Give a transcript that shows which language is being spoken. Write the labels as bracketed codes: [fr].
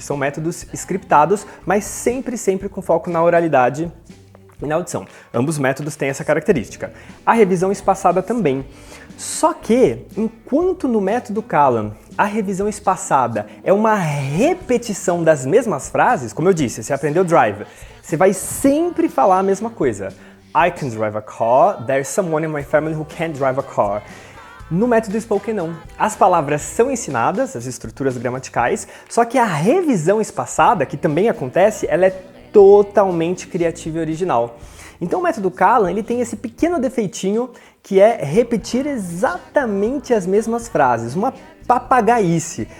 [pt] São métodos scriptados, mas sempre com foco na oralidade e na audição. Ambos métodos têm essa característica. A revisão espaçada também. Só que, enquanto no método Callan a revisão espaçada é uma repetição das mesmas frases, como eu disse, você aprendeu drive, você vai sempre falar a mesma coisa. [en] I can drive a car, there's someone in my family who can't drive a car. [pt] No método Spoken não. As palavras são ensinadas, as estruturas gramaticais, só que a revisão espaçada, que também acontece, ela é totalmente criativa e original. Então o método Callan, ele tem esse pequeno defeitinho que é repetir exatamente as mesmas frases, uma papagaice.